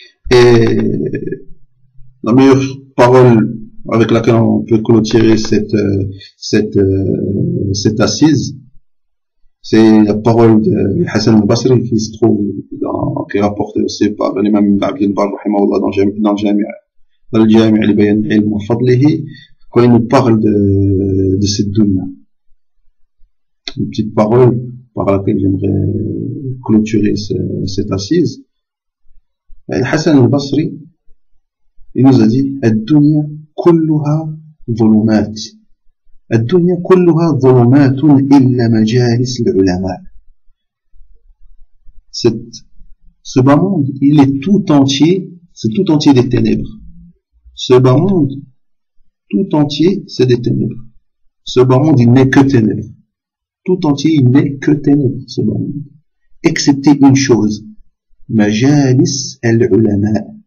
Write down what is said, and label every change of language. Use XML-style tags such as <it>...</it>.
<fr>Et la meilleure parole avec laquelle on peut clôturer cette assise, c'est la parole de Hassan al-Basri qui se trouve qui est rapportée aussi par l'imam Ibn Abd al-Barr, rahimahullah, dans le Jami' li Bayan al-Ilm wa Fadlihi, quand il nous parle de cette dunya. Une petite parole par laquelle j'aimerais clôturer cette assise. Hassan al-Basri, il nous a dit</fr> <ar>الدنيا كلها ظلمات الدنيا كلها ظلمات إلا مجالس العلماء.</ar> <fr>Cette Ce bas monde, il est tout entier, c'est tout entier des ténèbres. Ce bas monde, tout entier, c'est des ténèbres. Ce bas monde, il n'est que ténèbres. Tout entier, il n'est que ténèbres, ce bas monde. Excepté une chose.</fr> <ar>Majalis al-ulama.</ar>